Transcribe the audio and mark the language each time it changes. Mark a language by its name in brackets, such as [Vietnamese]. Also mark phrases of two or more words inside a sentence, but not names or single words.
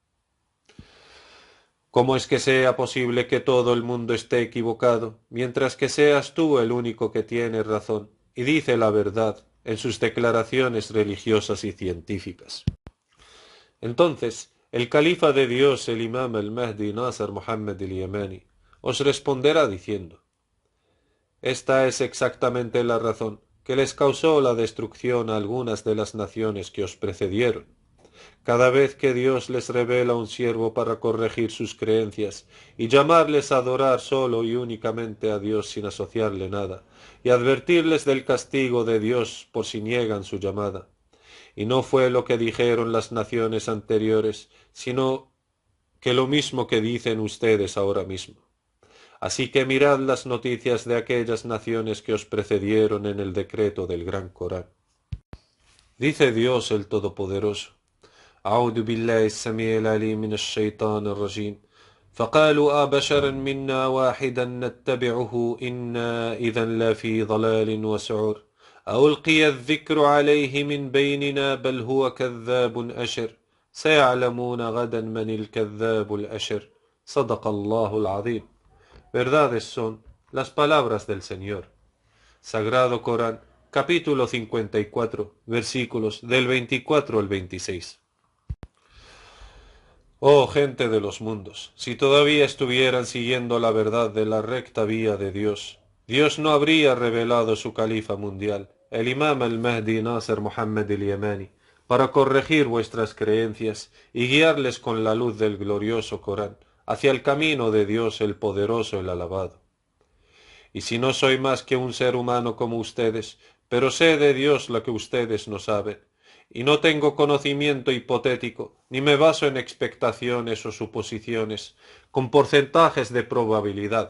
[Spanish] ¿Cómo es que sea posible que todo el mundo esté equivocado, mientras que seas tú el único que tiene razón y dice la verdad en sus declaraciones religiosas y científicas? Entonces, el califa de Dios, el imam al-Mahdi Nasr Muhammad al-Yamani, os responderá diciendo: esta es exactamente la razón que les causó la destrucción a algunas de las naciones que os precedieron. Cada vez que Dios les revela un siervo para corregir sus creencias y llamarles a adorar solo y únicamente a Dios sin asociarle nada, y advertirles del castigo de Dios por si niegan su llamada. Y no fue lo que dijeron las naciones anteriores, sino que lo mismo que dicen ustedes ahora mismo. Así que mirad las noticias de aquellas naciones que os precedieron en el decreto del Gran Corán. Dice Dios el Todopoderoso: [Arabic] أعوذ بالله السميع العليم من الشيطان الرجيم فقالوا أبشرا منا واحدا نتبعه إنا إذا لفي ضلال وسعر ألقي الذكر عليه من بيننا بل هو كذاب أشر سيعلمون غدا من الكذاب الأشر صدق الله العظيم. [Spanish] Verdades son las palabras del Señor. Sagrado Corán, capítulo 54, versículos del 24 al 26. Oh gente de los mundos, si todavía estuvieran siguiendo la verdad de la recta vía de Dios, Dios no habría revelado su califa mundial, el imam al-Mahdi Nasr Muhammad al-Yamani, para corregir vuestras creencias y guiarles con la luz del glorioso Corán hacia el camino de Dios el poderoso, el alabado. Y si no soy más que un ser humano como ustedes, pero sé de Dios lo que ustedes no saben, y no tengo conocimiento hipotético, ni me baso en expectaciones o suposiciones, con porcentajes de probabilidad.